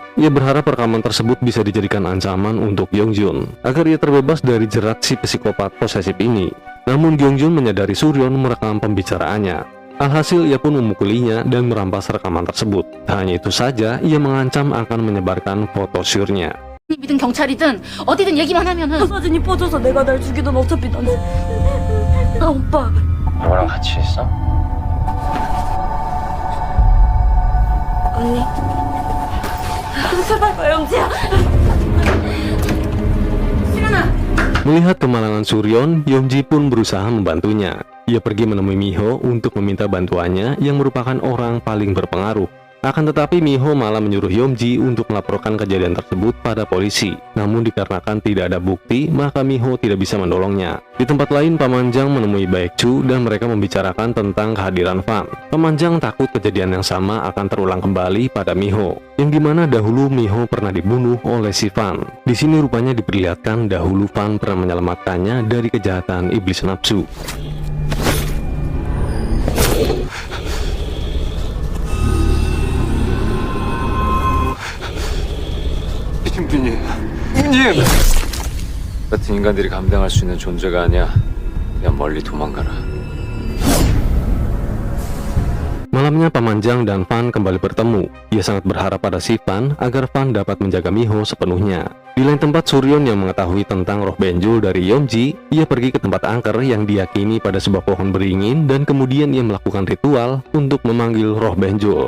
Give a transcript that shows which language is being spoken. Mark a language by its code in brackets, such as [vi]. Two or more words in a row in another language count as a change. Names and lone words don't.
[id] Ia berharap rekaman tersebut bisa dijadikan ancaman untuk Gyeongjun agar ia terbebas dari jerat si psikopat posesif ini. Namun Gyeongjun menyadari Suryon merekam pembicaraannya. Alhasil ia pun memukulinya dan merampas rekaman tersebut. Tak hanya itu saja, ia mengancam akan menyebarkan foto syurnya. [ko] 이든 경찰이든 어디든 얘기만 하면은 사진이 퍼져서 내가 날 죽이던 어차피 난 오빠 너랑 같이 있어? 언니 제발 봐 영지야 [id] Melihat kemalangan Suryon, Yeomji pun berusaha membantunya. Ia pergi menemui Miho untuk meminta bantuannya yang merupakan orang paling berpengaruh. Akan tetapi Miho malah menyuruh Yeomji untuk melaporkan kejadian tersebut pada polisi. Namun dikarenakan tidak ada bukti, maka Miho tidak bisa menolongnya. Di tempat lain, Paman Jang menemui Baekju dan mereka membicarakan tentang kehadiran Fan. Paman Jang takut kejadian yang sama akan terulang kembali pada Miho, yang dimana dahulu Miho pernah dibunuh oleh si Fan. Di sini rupanya diperlihatkan dahulu Fan pernah menyelamatkannya dari kejahatan iblis nafsu. [ko] 님! 같은 인간들이 감당할 수 있는 존재가 아니야. 그냥 멀리 도망가라. [id] Malamnya Paman Jang dan Fan kembali bertemu. Ia sangat berharap pada si Fan agar Fan dapat menjaga Miho sepenuhnya. Di lain tempat, Suryon yang mengetahui tentang roh Benjul dari Yeomji, ia pergi ke tempat angker yang diyakini pada sebuah pohon beringin dan kemudian ia melakukan ritual untuk memanggil roh Benjul.